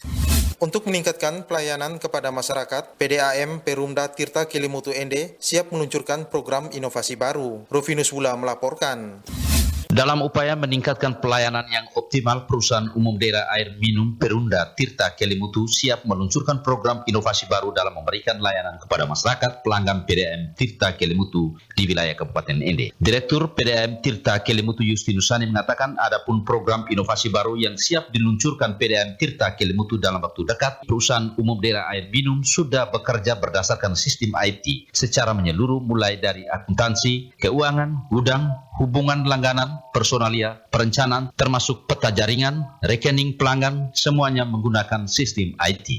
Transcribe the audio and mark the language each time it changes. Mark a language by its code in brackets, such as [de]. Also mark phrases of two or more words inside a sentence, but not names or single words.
[id] Untuk meningkatkan pelayanan kepada masyarakat, PDAM Perumda Tirta Kelimutu ND siap meluncurkan program inovasi baru. Rufinus Wula melaporkan. Dalam upaya meningkatkan pelayanan yang optimal, Perusahaan Umum Daerah Air Minum Perumda Tirta Kelimutu siap meluncurkan program inovasi baru dalam memberikan layanan kepada masyarakat pelanggan PDAM Tirta Kelimutu di wilayah Kabupaten Ende. Direktur PDAM Tirta Kelimutu Justinus Sani mengatakan adapun program inovasi baru yang siap diluncurkan PDAM Tirta Kelimutu dalam waktu dekat, Perusahaan Umum Daerah Air Minum sudah bekerja berdasarkan sistem IT secara menyeluruh mulai dari akuntansi, keuangan, gudang, hubungan langganan, personalia, perencanaan, termasuk peta jaringan, rekening pelanggan, semuanya menggunakan sistem IT.